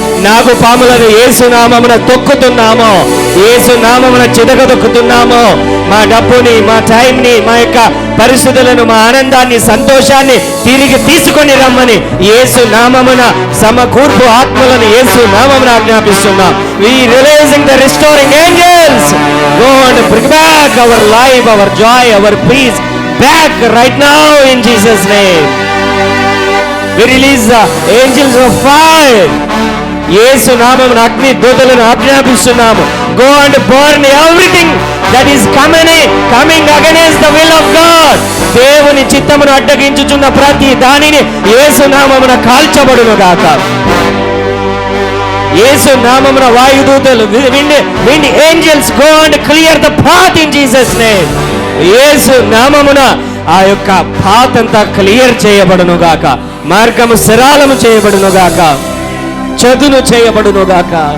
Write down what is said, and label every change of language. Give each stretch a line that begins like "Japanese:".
Telugu: నాగు పాములను యేసు నామమున తొక్కుతున్నాము, యేసు నామమున చితకదొక్కుతున్నాము. మా డబ్బుని, మా టైంని, మా యొక్క పరిస్థితులను, మా ఆనందాన్ని, సంతోషాన్ని తిరిగి తీసుకొని రమ్మని యేసు నామమున సమకూర్పు ఆత్మలను యేసు నామమున ఆజ్ఞాపిస్తున్నాం.
English: We releasing the restoring angels. Go and bring back our life, our joy, our peace back right now in Jesus' name. We release the angels of fire.
Telugu: యేసు నామమున అగ్ని దూతలను ఆజ్ఞాపిస్తున్నాము.
English: Go and burn everything that is coming against the will of God.
Telugu: దేవుని చిత్తమును అడ్డగించుచున్న ప్రతి దానిని యేసు నామమున కాల్చబడును గాక. యేసు నామమున వాయుదూతలు,
English: wind angels go and clear the path in Jesus name.
Telugu: యేసు నామమున ఆ యొక్క పాత్ అంతా క్లియర్ చేయబడును గాక. మార్గము సరళము చేయబడును గాక. చదును చేయబడును గాక.